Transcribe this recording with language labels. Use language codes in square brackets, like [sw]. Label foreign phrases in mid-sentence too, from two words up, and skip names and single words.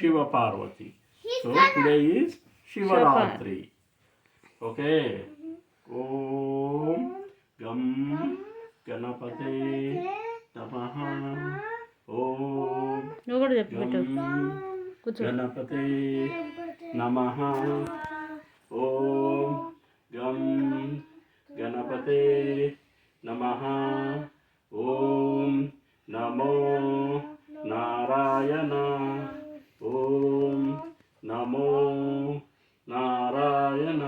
[en] Shiva Parvati. He's So gonna. today is Shivaratri. Okay. [sa] Om Gam Ganapate Namaha. Om [te] నువ్వు కూడా చెప్పు పెట్టు. [sa] Gam [te] కూర్చో. [sa] Ganapate Namaha. Om Gam Ganapate Namaha. Om Namo Narayana. Om Namo Narayana.